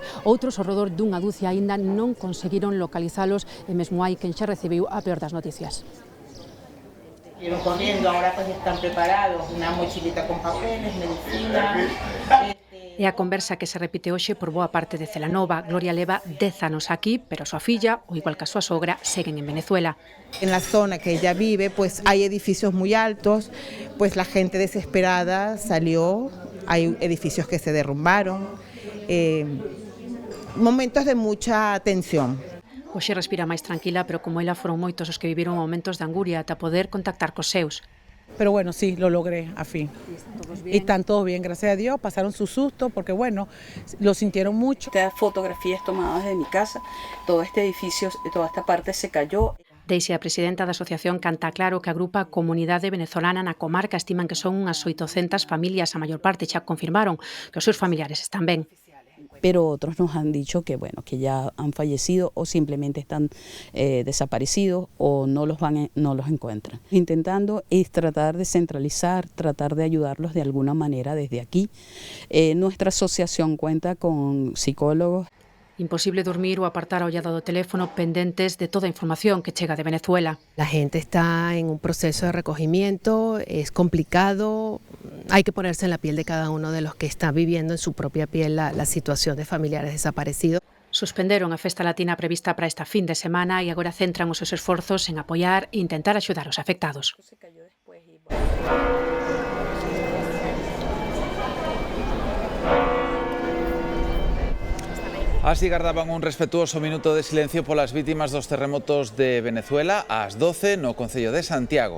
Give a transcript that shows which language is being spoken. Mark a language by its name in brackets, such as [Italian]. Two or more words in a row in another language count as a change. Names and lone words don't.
[Galician] Outros, ao redor dunha dúcia, aínda non conseguiron localizalos e mesmo hai quen xa recibiu a peor das noticias. [Spanish] Llevan corriendo, ahora pues están preparados, una mochilita con papeles, medicina. [Galician] E a conversa que se repite hoxe por boa parte de Celanova. Gloria leva 10 anos aquí, pero a súa filla, ou igual que a súa sogra, seguen en Venezuela. [Spanish] En la zona que ella vive, pues hay edificios muy altos, pues la gente desesperada salió, hay edificios que se derrumbaron, momentos de mucha tensión. [Galician] Hoxe respira máis tranquila, pero como ela foron moitos os que viviron momentos de anguria ata poder contactar cos seus. [Spanish] Pero bueno, sí, lo logré a fin. Y están todos bien, gracias a Dios, pasaron su susto porque bueno, lo sintieron mucho. Estas fotografías tomadas de mi casa, todo este edificio, toda esta parte se cayó. [Galician] Deixe a presidenta da asociación Canta Claro, que agrupa a comunidade venezolana na comarca, estiman que son unhas 800 familias, a maior parte xa confirmaron que os seus familiares están ben. [Spanish] Pero otros nos han dicho que bueno, que ya han fallecido o simplemente están desaparecidos o no los encuentran. Intentando es tratar de centralizar, tratar de ayudarlos de alguna manera desde aquí. Nuestra asociación cuenta con psicólogos. [Galician] Imposible dormir ou apartar a ollada do teléfono pendentes de toda a información que chega de Venezuela. [Spanish] La gente está en un proceso de recogimiento, es complicado, hay que ponerse en la piel de cada uno de los que está viviendo en su propia piel la situación de familiares desaparecidos. [Galician] Suspenderon a festa latina prevista para esta fin de semana e agora centran os seus esforzos en apoiar e intentar axudar os afectados. Así gardaban un respetuoso minuto de silencio polas vítimas dos terremotos de Venezuela ás 12 no Concello de Santiago.